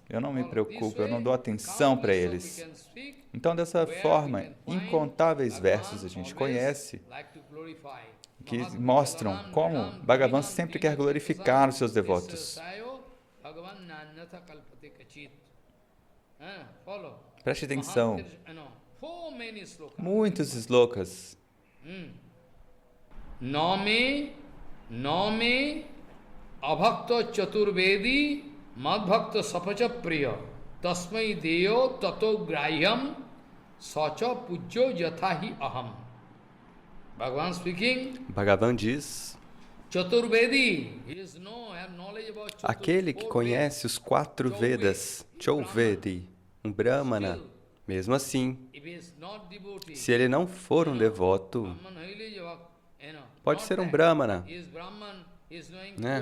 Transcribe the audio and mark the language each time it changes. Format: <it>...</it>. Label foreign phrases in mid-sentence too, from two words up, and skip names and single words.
<pt>Eu não me preocupo, eu não dou atenção para eles. Então, dessa forma, incontáveis versos a gente conhece que mostram como Bhagavan sempre quer glorificar os seus devotos. Preste atenção. Muitos slokas.</pt> <sa>नमे अभक्त चतुर्वेदी मद्भक्त सपच प्रिय तस्मै देयो ततो ग्राह्यम् सच पूज्यो यथाहि अहम्.</sa> <en>Bhagavan speaking.</en> <pt>Bhagavan diz, Chaturvedi, aquele que conhece os 4 Vedas, Chaturvedi, um Brahmana, mesmo assim, se ele não for um devoto, pode ser um Brahmana, né?</pt>